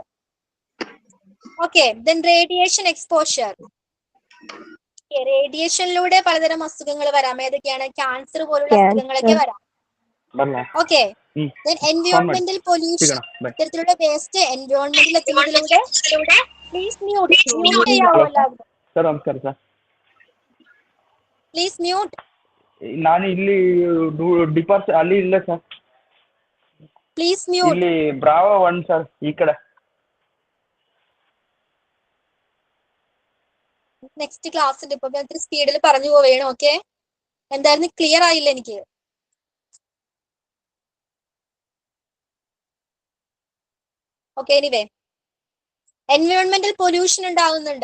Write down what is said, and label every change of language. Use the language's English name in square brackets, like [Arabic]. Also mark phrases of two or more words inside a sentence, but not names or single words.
[English] Okay, then radiation exposure, [Malayalam] റേഡിയേഷനിലൂടെ പലതരം അസുഖങ്ങൾ വരാം. ഏതൊക്കെയാണ്? ക്യാൻസർ പോലുള്ള അസുഖങ്ങളൊക്കെ വരാം. [English] Okay, environmental pollution, [Malayalam] ഇത്തരത്തിലുള്ള വേസ്റ്റ് എൻവയോൺമെന്റിൽ എത്തുന്നതിലൂടെ [English] please mute [Malayalam] ചെയ്യാവോ എല്ലാവരും? [English] Please mute. [Kannada] ನಾನು ಇಲ್ಲಿ ಅಲ್ಲಿ ಇಲ್ಲ ಸರ್. [English] Please mute. [Kannada] ಇಲ್ಲಿ ಬ್ರಾವೋ 1 ಸರ್, ಈ ಕಡೆ. [English] next classil [Malayalam] ഇപ്പൊ ഞാൻ ഇത്തിരി സ്പീഡിൽ പറഞ്ഞു പോവേണം. ഓക്കെ, എന്തായിരുന്നു ക്ലിയർ ആയില്ല എനിക്ക്. [English] Okay, anyway environmental pollution [Malayalam] ഉണ്ടാകുന്നുണ്ട്.